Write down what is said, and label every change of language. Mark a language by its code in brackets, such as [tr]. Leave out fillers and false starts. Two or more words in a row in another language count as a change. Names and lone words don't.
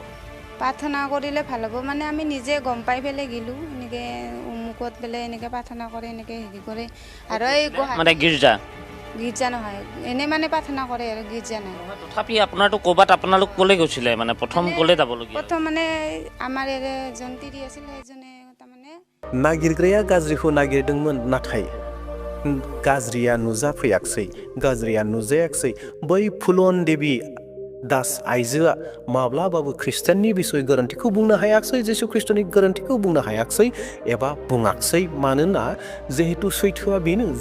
[as] প্ৰাৰ্থনা কৰিলে ভাল হ'ব মানে আমি নিজে গম পাই পেলাই গ'লোঁ এনেকৈ অমুকত পেলাই এনেকৈ প্ৰাৰ্থনা কৰে এনেকৈ হেৰি কৰে আৰু এই মানে গীৰ্জা নহয় এনেই মানে প্ৰাৰ্থনা কৰে আৰু গীৰ্জা নাই তথাপি আপোনাৰতো ক'ৰবাত আপোনালোক ক'লৈ গৈছিলে মানে প্ৰথম ক'লৈ যাবলগীয়া প্ৰথম মানে আমাৰ এজন তিৰি আছিলে সেইজনে তাৰমানে [brx] नागिरग्राया गाज्रिखौ नागिरदोंमोन नाथाय गाज्रिया नुजाफैयाखसै गाज्रिया नुजायाखसै बै फुलन देबी दास आइजोआ माब्लाबाबो ख्रिस्टियाननि बिसय गोरोन्थिखौ बुंनो हायाखसै जिसु ख्रिस्टनि गोरोन्थिखौ बुंनो हायाखसै एबा बुङाखसै मानोना जिहेतु सैथोआ बेनो